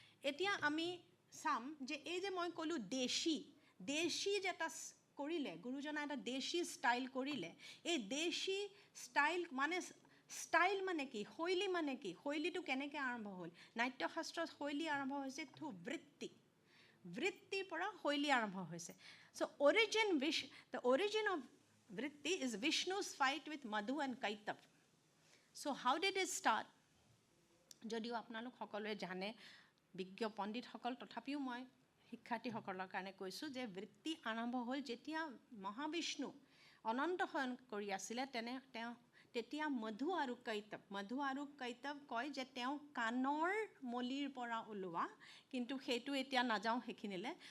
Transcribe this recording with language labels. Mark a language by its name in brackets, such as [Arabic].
[Assamese] এতিয়া আমি চাম যে এই যে মই ক'লোঁ দেশী যে এটা কৰিলে গুৰুজনা এটা দেশী ষ্টাইল কৰিলে, এই দেশী ষ্টাইল মানে কি, শৈলী মানে কি, শৈলীটো কেনেকৈ আৰম্ভ হ'ল? নাট্যশাস্ত্ৰত শৈলী আৰম্ভ হৈছে থ্ৰু বৃত্তিৰ পৰা শৈলী আৰম্ভ হৈছে। [English] So' the origin of vritti is Vishnu's fight with Madhu and Kaitav. So how did it start? [Assamese] যদিও আপোনালোক সকলোৱে জানে, বিজ্ঞ পণ্ডিতসকল, তথাপিও মই শিক্ষাৰ্থীসকলৰ কাৰণে কৈছোঁ যে বৃত্তি আৰম্ভ হ'ল যেতিয়া মহাবিষ্ণু অনন্ত শয়ন কৰি আছিলে তেতিয়া মধু আৰু কৈতৱ কয় যে তেওঁ কাণৰ মলিৰ পৰা ওলোৱা, কিন্তু সেইটো এতিয়া নাযাওঁ সেইখিনিলে।